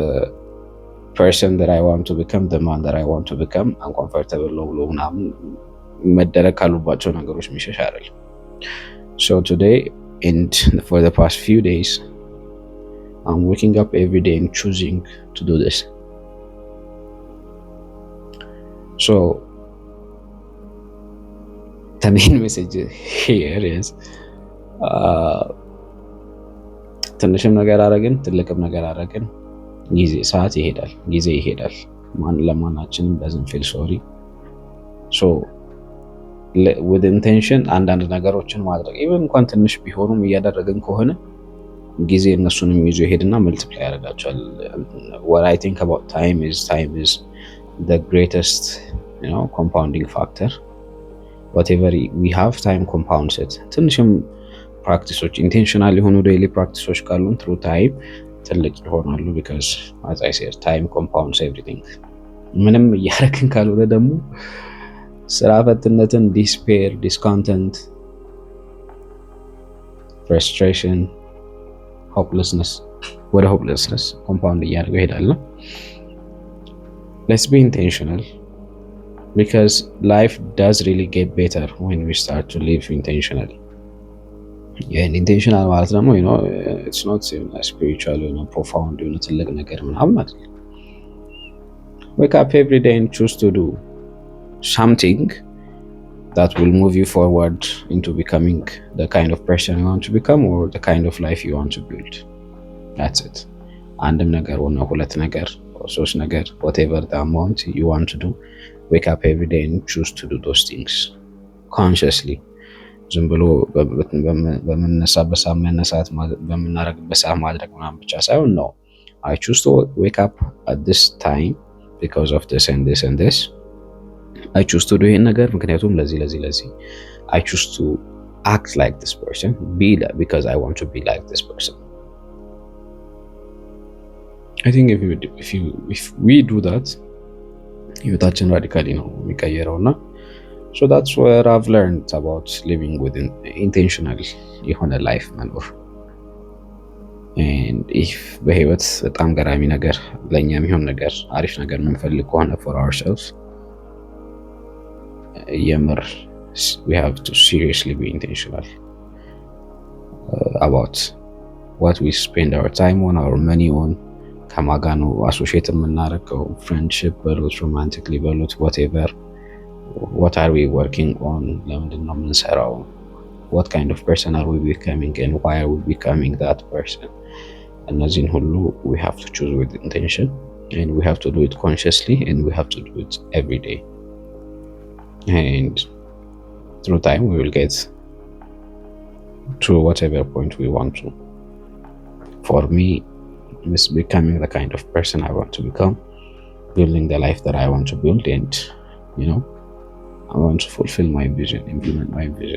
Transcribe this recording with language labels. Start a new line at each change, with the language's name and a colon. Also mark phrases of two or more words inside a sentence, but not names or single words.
English: person that I want to become the man that I want to become uncomfortable
Amharic: ብሎ ምናምን መደረግ ካሉባቸው ነገሮች የሚሸሽ አይደለም
English: so today and for the past few days I'm waking up every day and choosing to do this so the main message here is
Amharic: ትንሽም ነገር አረግን ትልቅም ነገር አረግን ጊዜ ይሄዳል ለማናችንም
English: doesn't feel sorry so with intention
Amharic: አንዳንድ ነገሮችን ማድረግ even እንኳን ትንሽ ቢሆኑም እያደረግን ከሆነ ጊዜ እነሱንም ይዞ ይሄድና multiply ያደርጋቸዋል
English: what I think about time is the greatest compounding factor whatever we have time compounds it
Amharic: ትንሽም ፕራክቲሶች ኢንቴንሽናል የሆኑ
English: daily practices
Amharic: ካሉን
English: through time
Amharic: ትልቅ ይሆናሉ
English: because as I said time compounds everything
Amharic: ምንም እያደረግን ካልሆነ ደግሞ ስራ ፈትነትን
English: despair discontent frustration hopelessness compound
Amharic: እያደረገው ይሄዳል
English: let's be intentional because life does really get better when we start to live intentionally intentional
Amharic: ማለት ደግሞ
English: it's not spiritual profound
Amharic: ትልቅ ነገር ምናምን አይደለም
English: wake up every day and choose to do something that will move you forward into becoming the kind of person you want to become or the kind of life you want to build that's it
Amharic: አንድም ነገር ሆነ ሁለት ነገር ሶስት ነገር
English: whatever the amount you want to do wake up every day and choose to do those things consciously
Amharic: ዝም ብሎ በመነሳበት መነሳት በመናረግበት ማድረግ ምናምን ብቻ ሳይሆን ነው
English: I choose to wake up at this time because of this and this and this I choose to do
Amharic: ይሄን ነገር ምክንያቱም ለዚህ
English: I choose to act like this person, be like, because I want to be like this person. I think if we do that,
Amharic: ህይወታችን ራዲካሊ ነው የሚቀየረው እና
English: so that's what I've learned about living with intentional
Amharic: የሆነ ላይፍ መኖር
English: and if
Amharic: በህይወት በጣም ገራሚ ነገር ለኛ የሚሆን ነገር አሪፍ ነገር የምንፈልግ ከሆነ
English: for ourselves የምር we have to seriously be intentional about what we spend our time on, our money on,
Amharic: ከማጋኑ አሶሺየት የምናደርገው
English: friendship በሉት romantically በሉት whatever, what are we working on,
Amharic: ለምንድን ነው የምንሰራው,
English: what kind of person are we becoming and why are we becoming that person.
Amharic: እነዚህን ሁሉ
English: we have to choose with intention and we have to do it consciously and we have to do it every day, and through time we will get to whatever point we want to. For me, it's becoming the kind of person I want to become, building the life that I want to build, and I want to fulfill my vision, implement my vision.